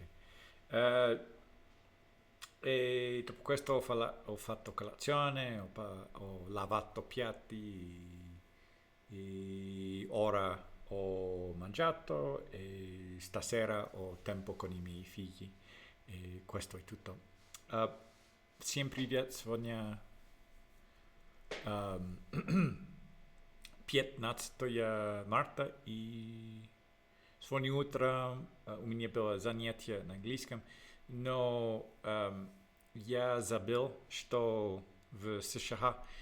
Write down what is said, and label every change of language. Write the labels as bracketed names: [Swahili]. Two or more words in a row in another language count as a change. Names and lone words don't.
[Italian] Eh, e dopo questo ho fatto colazione, ho lavato piatti e ora ho mangiato e stasera ho tempo con i miei figli e questo è tutto. [Russian] Uh, Всем привет! Сегодня 15 марта, и сегодня утром у меня было занятие на английском, но я забыл, что в США